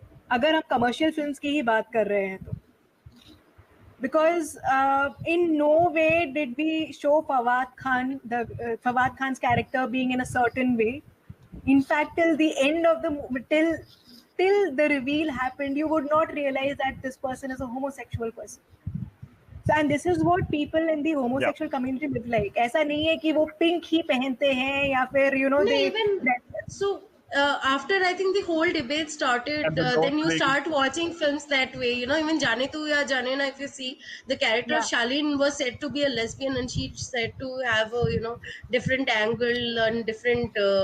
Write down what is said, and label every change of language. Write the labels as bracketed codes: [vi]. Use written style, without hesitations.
[hi] अगर हम commercial films की ही बात कर रहे हैं तो, [en] because in no way did we show Fawad Khan's character being in a certain way. In fact, till the end of the movie, till the reveal happened, you would not realize that this person is a homosexual person. So, and this is what people in the homosexual community live like. [hi] ऐसा नहीं है कि वो pink ही पहनते हैं या फिर [en] No, so after I think the whole debate started, And the then you dog start watching films that way. Even Jaane Tu Ya Jaane Na, if you see, the character of Shaleen was said to be a lesbian, and she said to have a different angle and different.